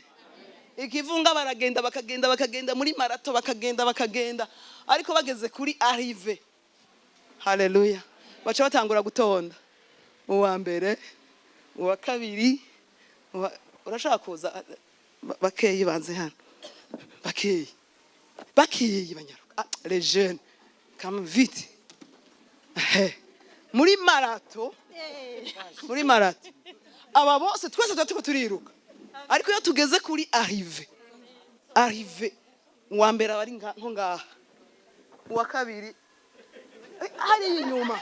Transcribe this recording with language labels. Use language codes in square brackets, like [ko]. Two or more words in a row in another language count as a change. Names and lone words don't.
[rn] Ikivunga baragenda bakagenda muri marato bakagenda ariko bageze kuri arrive. Haleluya. Baca batangura gutonda. Uwa mbere, uwa kabiri, urashaka kuza bakeyi banze hano. Bakeyi banyaruka. [fr] Les jeunes, comme vite. [rn] Muri marato. Aba bose twese tuba turiruka. Ariko iyo tugeze kuri arrive. Uwa mbere abari nko ngaha. Uwa kabiri hari inyuma.